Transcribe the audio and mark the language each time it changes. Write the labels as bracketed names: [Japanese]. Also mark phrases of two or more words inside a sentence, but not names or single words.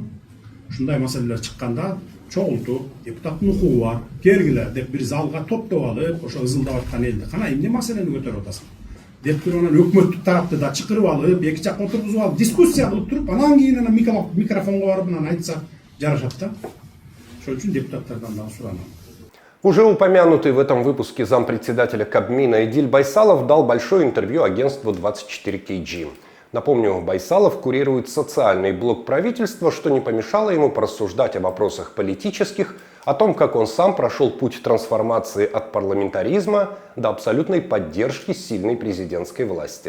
[Kyrgyz] Ушундай маселелер чыкканда чогултуп, депутаттын укугу бар, келгилер деп бир залга топтоп алып, ошо ызылдап аткан элди кана эмне маселени көтөрүп атасың деп туруп, анан өкмөттүк тарапты да чакырып алып, эки жакка отургузуп алып, дискуссия кылып туруп, анан кийин анан микрофонго барып анан айтса жарашат да. Ошон үчүн депутаттардан дагы суранам. [Russian] Уже упомянутый в этом выпуске зампредседателя Кабмина Эдиль Байсалов дал большое интервью агентству 24KG. Напомню, Байсалов курирует социальный блок правительства, что не помешало ему порассуждать о вопросах политических, о том, как он сам прошел путь трансформации от парламентаризма до абсолютной поддержки сильной президентской власти.